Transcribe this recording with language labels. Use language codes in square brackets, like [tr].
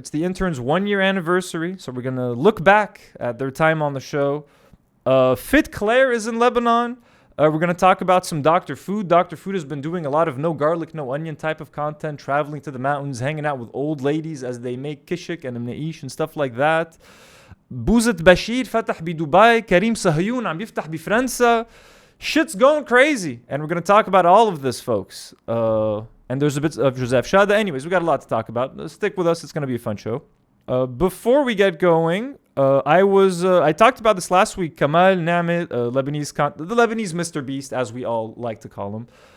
[en] It's the interns' 1 year anniversary. So we're going to look back at their time on the show. Fit Claire is in Lebanon. We're going to talk about some Dr. Food. Dr. Food has been doing a lot of no garlic, no onion type of content, traveling to the mountains, hanging out with old ladies as they make kishik and mneish and stuff like that. [ar] Bouzet Bashir فتح بدبي. Karim Sahayoun عم يفتح بفرنسا. [en] Shit's going crazy, and we're going to talk about all of this, folks. And there's a bit of Joseph Chada. Anyways, we got a lot to talk about. Stick with us. It's going to be a fun show. Before we get going, I talked about this last week. Kamal, Nehme, the Lebanese Mr. Beast, as we all like to call him.